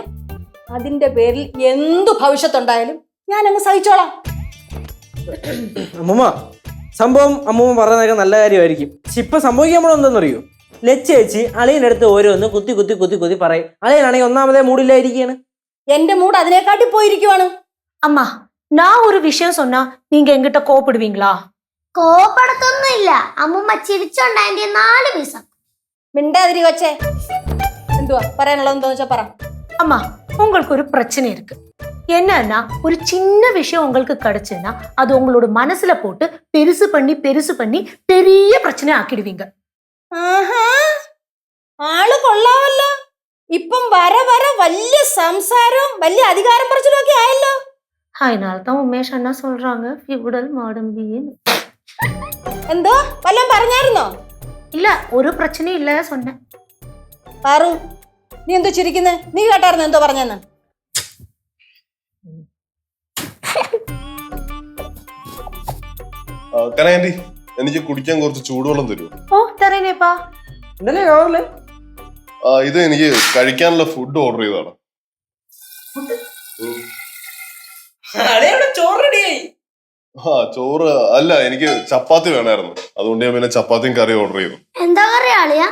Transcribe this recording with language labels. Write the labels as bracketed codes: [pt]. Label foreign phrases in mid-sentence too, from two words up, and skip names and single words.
[ml] അതിന്റെ പേരിൽ എന്തു ഭവിഷ്യത്തുണ്ടായാലും ഞാനങ്ങ് സഹിച്ചോളാം. അമ്മൂമ്മ, സംഭവം അമ്മൂമ്മ പറയുന്നതൊക്കെ നല്ല കാര്യമായിരിക്കും. പക്ഷെ ഇപ്പൊ സംഭവിക്കാൻ പോണ എന്താണെന്നറിയോ? ലച്ചേച്ചി അളിയൻ്റെ അടുത്ത് ഓരോന്ന് കുത്തി കുത്തി കുത്തി കുത്തി പറയും. അളിയനാണെങ്കിൽ ഒന്നാമതേ മൂടില്ലായിരിക്കാണ്. എന്റെ മൂഡ് അതിനെക്കാട്ടി പോയിരിക്കുവാണ്. [ta] அம்மா, நான் ஒரு விஷயம் சொன்னா நீங்க என்கிட்ட கோபப்படுவீங்களா? [ml] കോപ്പടത്തൊന്നും ഇല്ല. അമ്മൂമ്മ ചിരിച്ചോണ്ടതിന്റെ 4 പീസ. മിണ്ടാതിരി കൊച്ചേ. എന്തുവാ പറയാനുള്ളത്? എന്താന്ന് വെച്ചാ പറ. [ta] அம்மா, உங்களுக்கு ஒரு பிரச்சனை இருக்கு. என்னன்னா, ஒரு சின்ன விஷயம் உங்களுக்கு கிடைச்சுன்னா அது உங்களோட மனசுல போட்டு பெருசு பண்ணி பெரிய பிரச்சனை ஆக்கிடுவீங்க. [ml] ആഹാ, ആള് കൊള്ളാമല്ലോ. ഇപ്പം വര വലിയ സംസാരവും വലിയ അധികാരം പറച്ചിലും ഒക്കെ ആയല്ലോ. [ta] அதனால்தான் உமேஷ் அண்ணா சொல்றாங்க ஃபிவுடல் மாடம்பின்னு. [ml] എന്തോ വല്ലതും പറഞ്ഞായിരുന്നോ? [ta] இல்ல, ஒரு பிரச்சனையும் இல்ல சொன்னேன். [ml] പാറു, നീ എന്തോ ചിരിക്കുന്നേ? നീ കേട്ടായിരുന്നു എന്തോ പറഞ്ഞെന്ന്? കനകാന്റി, എനിക്ക് കുടിക്കാൻ കുറച്ച് ചൂടുവെള്ളം തരുമോ? [ta] ஓ, தரேனேப்பா. [ml] ഇന്നലെ രാവിലെ ഇത് എനിക്ക് കഴിക്കാനുള്ള [en] food order [ml] ചെയ്തതാണ്. ചോറ് റെഡിയായി. ചോറ് അല്ല, എനിക്ക് ചപ്പാത്തി വേണമായിരുന്നു. അതുകൊണ്ട് ഞാൻ പിന്നെ ചപ്പാത്തിയും കറി ഓർഡർ ചെയ്തു. എന്താ കറി ആളിയാ?